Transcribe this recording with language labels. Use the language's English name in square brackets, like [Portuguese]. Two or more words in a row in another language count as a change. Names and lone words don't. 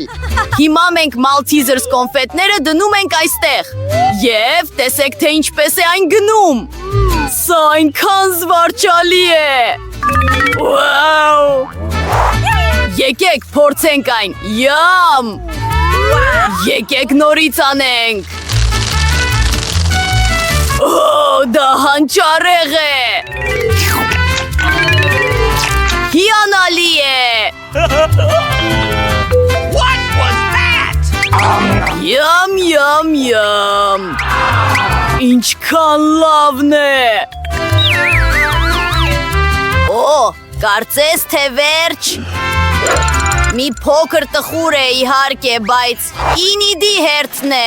[Armenian] Հիմա մենք Maltesers կոնֆետները դնում ենք այստեղ։ Եվ տեսեք, թե ինչպես է այն գնում։ Սա այնքան զվարճալի է։ Վաու։ Եկեք փորձենք այն։ Յամ։ Եկեք նորից անենք։ Օ, դա հանճարեղ է։ Հիանալի է։ [English] What was that? [Armenian] Յամ, յամ, յամ։ Ինչքան լավն է։ Օ, կարծես թե վերջ։ Մի փոքր տխուր է իհարկե, բայց Ինիդի հերթն է։